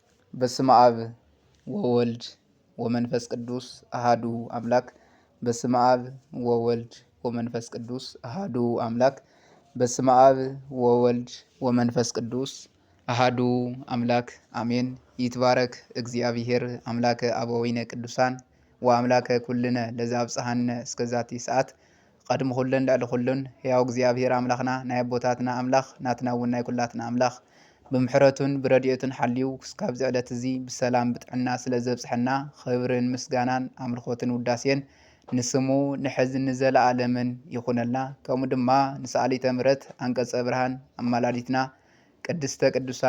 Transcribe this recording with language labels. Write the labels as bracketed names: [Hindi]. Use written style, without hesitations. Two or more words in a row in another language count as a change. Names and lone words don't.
[Geez] በስመ አብ ወወልድ ወመንፈስ ቅዱስ አሃዱ አምላክ። በስመ አብ ወወልድ ወመንፈስ ቅዱስ አሃዱ አምላክ። በስመ አብ ወወልድ ወመንፈስ ቅዱስ አሃዱ አምላክ አሜን። ይትባረክ እግዚአብሔር አምላከ አበዊነ ቅዱሳን ወአምላከ ኩልነ ለዘአብጽሐነ እስከዛቲ ሰዓት። [Tigrinya] ቀድሞ ኩለን ልዕሊ ኩሉን ሕያው እግዚአብሔር አምላኽና ናይ አቦታትና አምላኽ ናትና እውን ናይ ኩላትና አምላኽ ብምሕረቱን ብረድኤቱን ሓልዩ ክስካብ ዝዕለት እዚ ብሰላም ብጥዕና ስለ ዘብፅሐና ክብርን ምስጋናን አምልኾትን ውዳሴን ንስሙ ንሕዚ ንዘለኣለምን ይኹነልና። ከምኡ ድማ ንሰኣሊተ ምሕረት አንቀጸ ብርሃን አማላዲትና ቅድስተ ቅዱሳን